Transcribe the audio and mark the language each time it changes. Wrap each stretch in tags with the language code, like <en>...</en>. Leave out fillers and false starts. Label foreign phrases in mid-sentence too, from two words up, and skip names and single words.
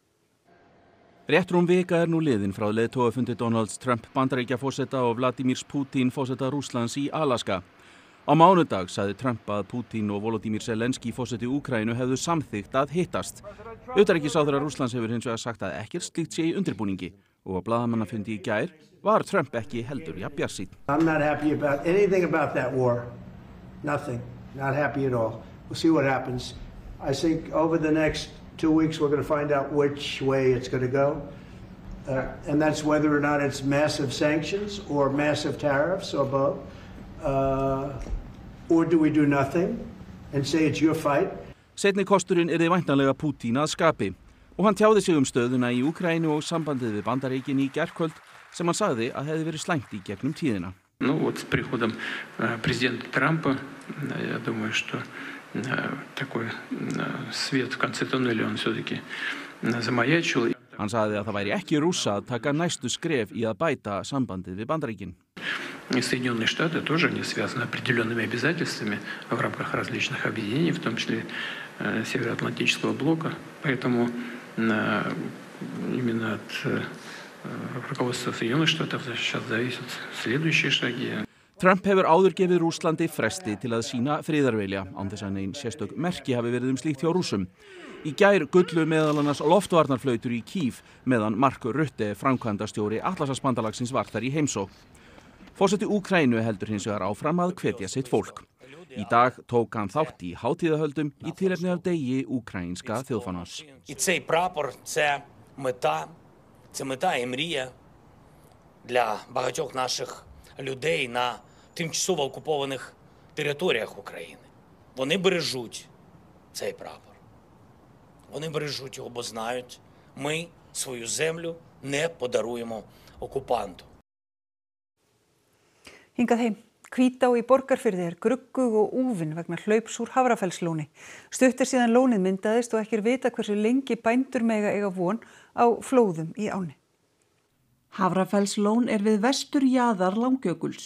<is>Rétt rúm vika nú liðin frá leiðtogafundi Donalds Trump Bandaríkjaforseta og Vladimírs Putin forseta Rússlands í Alaska. Á mánudag sagði Trump að Putin og Volodymyr Zelenský forseti Úkraínu hefðu samþykkt að hittast. Utanríkisráðherra Rússlands hefur hins vegar sagt að ekkert slíkt sé í undirbúningi og á blaðamannafundi í gær var Trump ekki heldur jafn bjartsýnn.</is> <en>I'm not happy about anything about that war. Nothing. Not happy at all. We'll see what happens. I think over the next 2 weeks we're going to find out which way it's going to go. And that's whether or not it's massive sanctions or massive tariffs or both. Or do we do nothing and say it's your fight?</en> <is>Seinni kosturinn yrði væntanlega Putin að skapi og hann tjáði sig stöðuna í Úkraínu og sambandið við Bandaríkin í gærkvöld sem hann sagði að hefði verið slæmt í gegnum tíðina.</is> <ru>Ну вот с приходом президента Трампа, я думаю, что такой свет в конце туннеля он все-таки замаячил.</ru> <is>Hann sagði að það væri ekki Rússa að taka næstu skref í að bæta sambandið við Bandaríkin.</is> <ru>И Соединенные Штаты тоже не связаны определенными обязательствами в рамках различных объединений, в том числе Североатлантического блока. Поэтому именно от rukovodstva Соединенных Штатов сейчас зависят следующие шаги.</ru> <is>Trump hefur áður gefið Rússlandi fresti til að sýna friðarvilja án þess að nein sérstök merki hafi verið slíkt hjá Rússum. Í gær gullu meðal annars loftvarnarflautur í Kýv meðan Mark Rutte, framkvæmdastjóri Atlantshafsbandalagsins, var þar í heimsókn. Forseti Úkraínu heldur hins vegar áfram að hvetja sitt fólk. Í dag tók hann þátt í hátíðahöldum í tilefni af degi úkraínska þjóðfánans.</is> <uk>І цей прапор – це мета і мрія для багатьох наших людей на тимчасово окупованих територіях України. Вони бережуть цей прапор. Вони бережуть його, бо знають, ми свою землю не подаруємо окупанту.</uk> <is>Hingað heim. Hvítá í Borgarfirði gruggug og úfin vegna hlaups úr Hafrafellslóni. Stutt síðan lónið myndaðist og ekki vita hversu lengi bændur mega eiga von á flóðum í ánni. Hafrafellslón við vesturjaðar Langjökuls.</is>